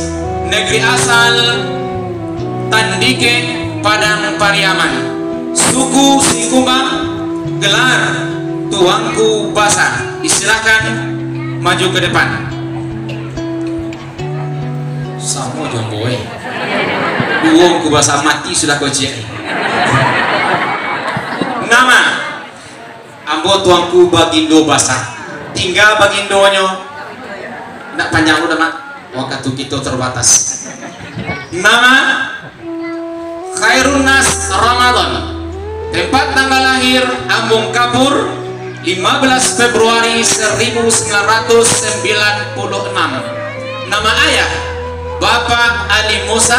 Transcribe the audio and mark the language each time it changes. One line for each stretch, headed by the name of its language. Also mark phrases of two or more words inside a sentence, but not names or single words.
Indonesian: Negeri asal Tandike Padang Pariaman, suku Sikumbang, gelar Tuanku Basa. Silakan maju ke depan. Sama jomboy. Tuanku Basa mati sudah kau cek.
Minangkabau: Nama ambo Tuanku Bagindo Basa. Tinggal Bagindonya. Nak panjang udah mak.
Indonesian: Waktu kita terbatas. Nama Khairun Nas Ramadan. Tempat tanggal lahir Ambung Kapur 15 Februari 1996. Nama ayah Bapak Ali Musa.